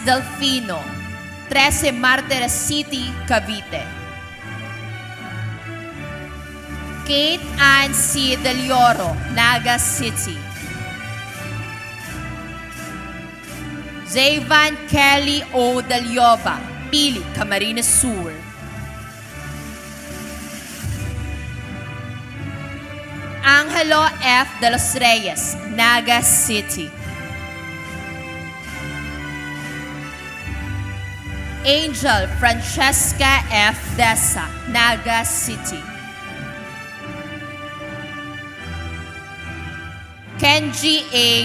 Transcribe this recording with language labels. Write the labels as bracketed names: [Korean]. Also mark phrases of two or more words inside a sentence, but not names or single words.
[English] Delfino, 13 Martires City, Cavite. Kate Ann C. Del Oro, Naga City. Zayvan Kelly O. Del Yoba, Pili, Camarines Sur. Angelo F. de los Reyes, Naga City. Angel Francesca F. Dessa, Naga City. Kenji A.